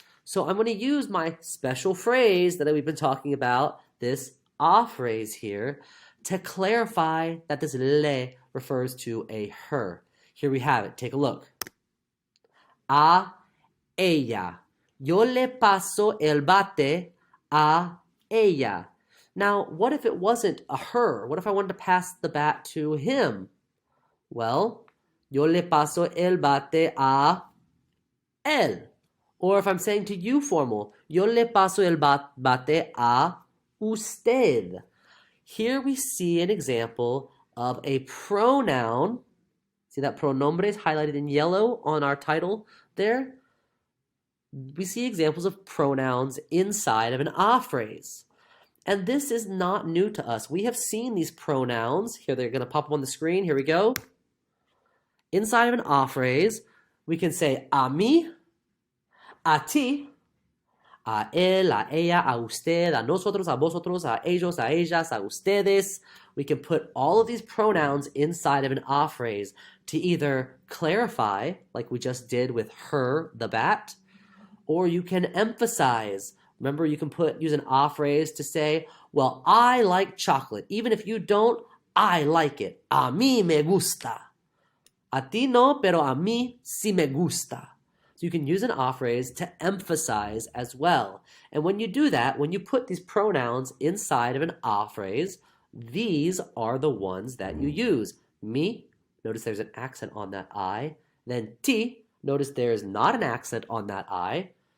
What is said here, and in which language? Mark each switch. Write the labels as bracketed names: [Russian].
[English] So I'm going to use my special phrase that we've been talking about, this a phrase here, to clarify that this le refers to a her. Here we have it. Take a look. [Spanish] A ella. Yo le paso el bate a ella. [English] Now, what if it wasn't a her? What if I wanted to pass the bat to him? [Spanish] Well, yo le paso el bate a él. [English] Or if I'm saying to you formal, [Spanish] yo le paso el bate a usted. [English] Here we see an example of a pronoun. See that pronombre is highlighted in yellow on our title there? We see examples of pronouns inside of an a phrase. And this is not new to us. We have seen these pronouns. Here, they're going to pop up on the screen. Here we go. Inside of an a phrase, we can say [Spanish] a mí, a ti, a él, a ella, a usted, a nosotros, a vosotros, a ellos, a ellas, a ustedes. [English] We can put all of these pronouns inside of an a phrase to either clarify, like we just did with her, the bat, or you can emphasize. Remember, you can use an a phrase to say, well, I like chocolate. Even if you don't, I like it. [Spanish] A mí me gusta. A ti no, pero a mí sí me gusta. [English] So you can use an a phrase to emphasize as well. And when you do that, when you put these pronouns inside of an a phrase, these are the ones that you use. Me, notice there's an accent on that I. Then ti, notice there's not an accent on that I.